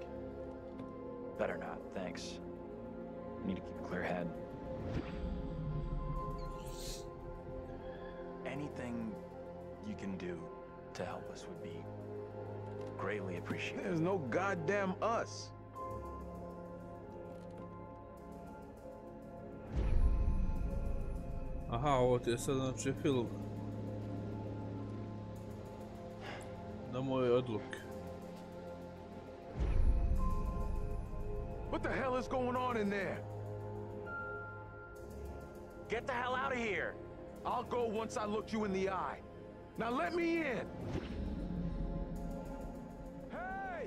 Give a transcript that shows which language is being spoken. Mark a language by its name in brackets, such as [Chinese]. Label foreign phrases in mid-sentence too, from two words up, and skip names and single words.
[English] Better not, thanks. Need to keep a clear head. Anything you can do to help us would be greatly appreciated. There's no goddamn us. [Croatian] Aha, ovo ti je sad znači film. Na moje odluke. [English] What the hell is going on in there? Get the hell out of here! I'll go once I look you in the eye. Now let me in! Hey!